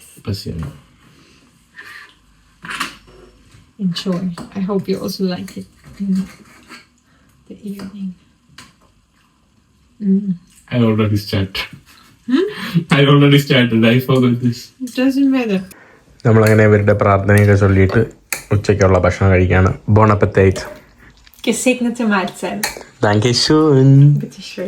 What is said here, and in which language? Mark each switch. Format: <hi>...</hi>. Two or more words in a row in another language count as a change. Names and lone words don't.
<ru>Спасибо.</ru> <en>Enjoy. I hope you also like it in the evening. I already started. I already started. I forgot this. It doesn't matter.</en> <ml>നമ്മളങ്ങനെ ഇവരുടെ പ്രാർത്ഥനയൊക്കെ ചൊല്ലിയിട്ട് ഉച്ചയ്ക്കുള്ള ഭക്ഷണം കഴിക്കാണ്.</ml> <fr>Bon appetit.</fr> <de>Gesegnete Mahlzeit. Dankeschön. Bitte schön.</de>